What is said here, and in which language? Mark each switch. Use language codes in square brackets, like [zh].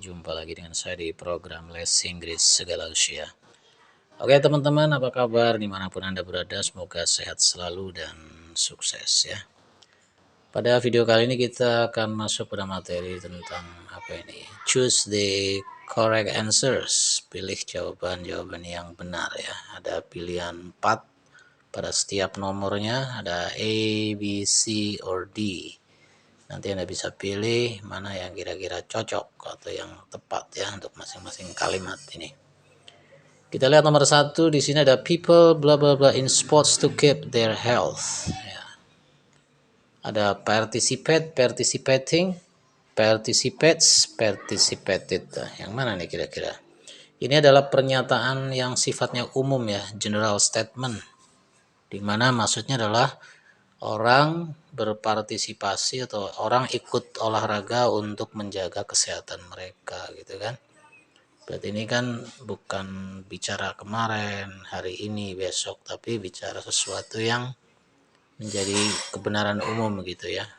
[id] Jumpa lagi dengan saya di program Les Inggris Segala Usia. Oke teman-teman, apa kabar dimanapun Anda berada? Semoga sehat selalu dan sukses ya. Pada video kali ini kita akan masuk pada materi tentang apa ini? [en] Choose the correct answers. [id] Pilih jawaban-jawaban yang benar ya. Ada pilihan 4 pada setiap nomornya. Ada A, B, C, or D. Nanti Anda bisa pilih mana yang kira-kira cocok atau yang tepat ya untuk masing-masing kalimat ini. Kita lihat nomor 1 di sini ada [en] people bla bla bla in sports to keep their health. [id] Ya. Ada participate, participating, participates, participated. Yang mana nih kira-kira? Ini adalah pernyataan yang sifatnya umum ya, [en] general statement. [id] Di mana maksudnya adalah orang berpartisipasi atau orang ikut olahraga untuk menjaga kesehatan mereka gitu kan. Berarti ini kan bukan bicara kemarin, hari ini, besok, tapi bicara sesuatu yang menjadi kebenaran umum gitu ya.